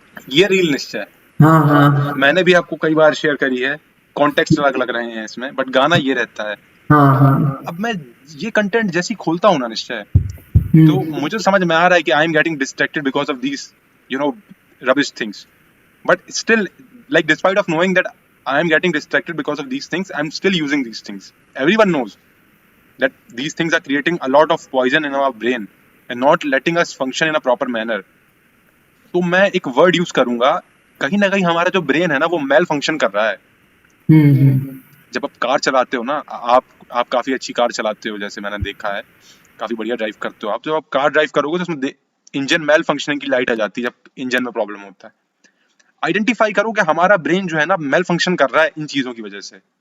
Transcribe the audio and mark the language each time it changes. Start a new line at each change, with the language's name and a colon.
Hindi: ये रील निश्चय हाँ हाँ मैंने भी आपको कई बार शेयर करी है। कॉन्टेक्स्ट अलग अलग रहे हैं इसमें, बट गाना ये रहता है। हाँ हाँ। अब मैं ये कंटेंट जैसी खोलता हूँ ना निश्चय, तो हम्म। मुझे समझ में आ रहा है कि
English: I am getting distracted because of these you know rubbish things. But still, like despite of knowing that I am getting distracted because of these things, I'm still using these things. Everyone knows that these things are creating a lot of poison in our brain and not letting us function in a proper manner.
Hindi: तो मैं एक word use करूंगा कहीं ना कहीं हमारा जो brain है ना वो मेल फंक्शन कर रहा है। हम्म। जब आप कार चलाते हो ना, आप काफी अच्छी कार चलाते हो, जैसे मैंने देखा है, काफी बढ़िया ड्राइव करते हो आप। जब आप कार ड्राइव करोगे तो उसमें इंजन मेल फंक्शनिंग की लाइट आ जाती है जब इंजन में प्रॉब्लम होता है। आइडेंटिफाई करो कि हमारा ब्रेन जो है ना मेल फंक्शन कर रहा है इन चीजों की वजह से।